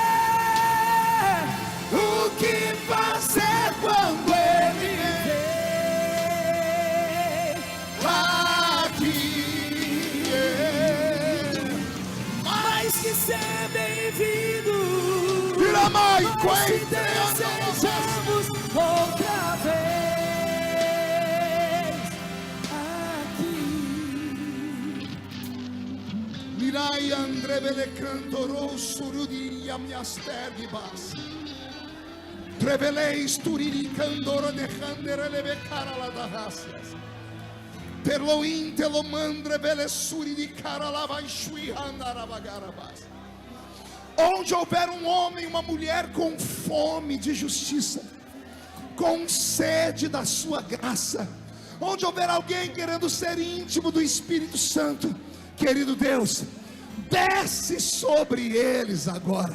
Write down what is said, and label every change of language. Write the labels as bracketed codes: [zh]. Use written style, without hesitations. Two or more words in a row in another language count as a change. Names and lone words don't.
[pt] O que fazer quando ele vem aqui? mais que ser bem-vindo, Mãe, nós te desejamos outra vez aqui. Mirai andrevele cantorou surudi amiastergibas. Treveleis turiri candoro de handere becara la da racias. Perloin telomandre vele suriri cara la vai shui andarabagarabas. Onde houver um homem e uma mulher com fome de justiça, com sede da sua graça, onde houver alguém querendo ser íntimo do Espírito Santo, querido Deus, desce sobre eles agora.